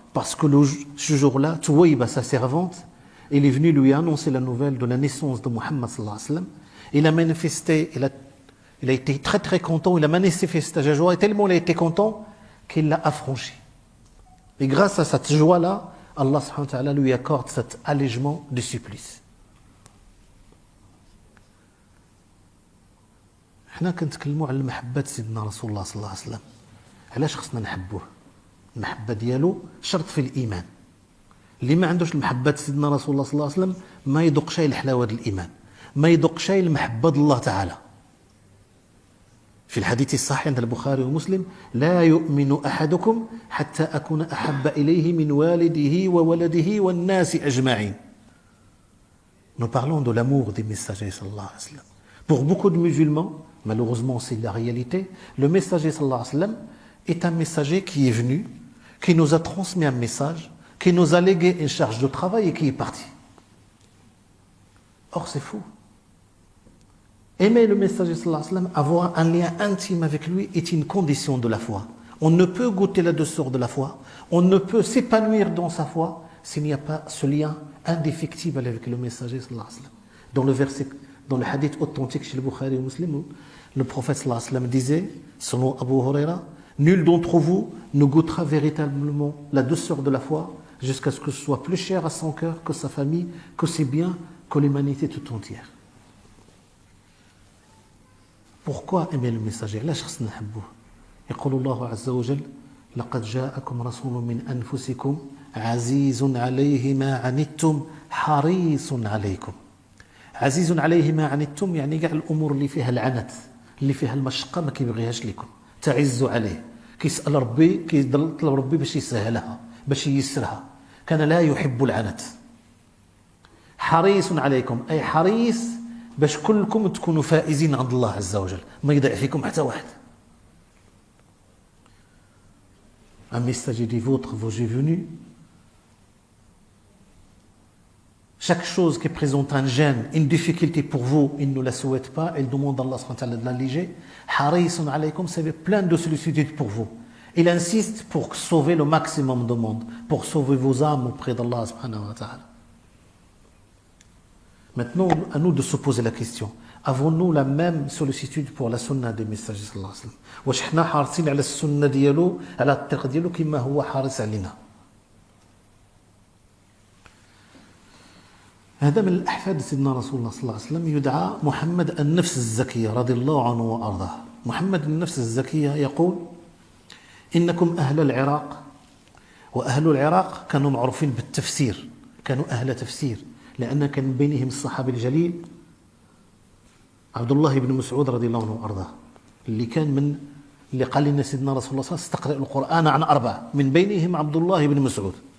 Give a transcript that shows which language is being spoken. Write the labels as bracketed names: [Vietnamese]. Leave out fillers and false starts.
[French] Parce que ce jour-là, Tuwayba, sa servante, elle est venue lui annoncer la nouvelle de la naissance de Muhammad sallallahu alayhi wa sallam. Il a manifesté, il a été très très content, il a manifesté sa joie, et tellement il a été content qu'il l'a affranchi. Et grâce à cette joie-là, Allah subhanahu wa ta'ala lui accorde cet allègement du supplice. [Arabic] حنا كنتكلموا على المحبة سيدنا رسول الله صلى الله عليه وسلم. علاش خصنا نحبوه؟ المحبة ديالو شرط في الإيمان. اللي ما عندوش المحبة سيدنا رسول الله صلى الله عليه وسلم ما يذوق شيء الحلاوة الإيمان، ما يذوق شيء المحبة الله تعالى. في الحديث الصحيح عند البخاري ومسلم لا يؤمن أحدكم حتى أكون أحب إليه من والده وولده والناس أجمعين. [French] Nous parlons de l'amour des messagers sallallahu alayhi wa sallam. Pour beaucoup de musulmans, malheureusement c'est la réalité, le messager sallallahu alayhi wa sallam est un messager qui est venu, qui nous a transmis un message, qui nous a légué une charge de travail et qui est parti. Or c'est faux. Aimer le messager sallallahu alayhi wa sallam, avoir un lien intime avec lui est une condition de la foi. On ne peut goûter la douceur de la foi, on ne peut s'épanouir dans sa foi s'il n'y a pas ce lien indéfectible avec le messager sallallahu alayhi wa sallam. Dans le hadith authentique chez le Bukhari et Muslim, le prophète sallallahu alayhi wa sallam disait, selon Abu Huraira, nul d'entre vous ne goûtera véritablement la douceur de la foi jusqu'à ce que ce soit plus cher à son cœur que sa famille, que ses biens, que l'humanité tout entière. Pourquoi aimer le messager? [Arabic] علاش خصنا نحبوه؟ يقول الله عز وجل لقد جاءكم رسول من أنفسكم عزيز عليه ما عنتم حريص عليكم. عزيز عليه ما عنتم يعني كاع الامور اللي فيها العنت اللي فيها المشقه ما كيبغيهاش لكم، تعز عليه، كيسال ربي، كيطلب ربي باش يسهلها باش ييسرها، كان لا يحب العنت. حريص عليكم اي حريص باش كلكم تكونوا فائزين عند الله عز وجل، ما يضيع فيكم حتى واحد. [French] Un messager dit vous est venu. Chaque chose qui présente un gêne, une difficulté pour vous, il ne la souhaite pas, il demande à Allah subhanahu wa ta'ala de l'alléger. Harisun alaykum, c'est plein de sollicitudes pour vous. Il insiste pour sauver le maximum de monde, pour sauver vos âmes auprès d'Allah subhanahu wa ta'ala. Maintenant, à nous de se poser la question, Avons-nous la même sollicitude pour la sunna du messager sallallahu alayhi wa sallam? [Arabic] واش حنا حارسين على السنة ديالو على الطريق ديالو كما هو حارس علينا؟ هذا من الأحفاد سيدنا رسول الله صلى الله عليه وسلم يدعى محمد النفس الزكية رضي الله عنه وأرضاه. محمد النفس الزكية يقول إنكم أهل العراق، وأهل العراق كانوا معروفين بالتفسير، كانوا أهل تفسير، لأن كان من بينهم الصحابي الجليل عبد الله بن مسعود رضي الله عنه وأرضاه، اللي قال لنا سيدنا رسول الله صلى الله عليه وسلم استقرأ القرآن عن أربعة، من بينهم عبد الله بن مسعود.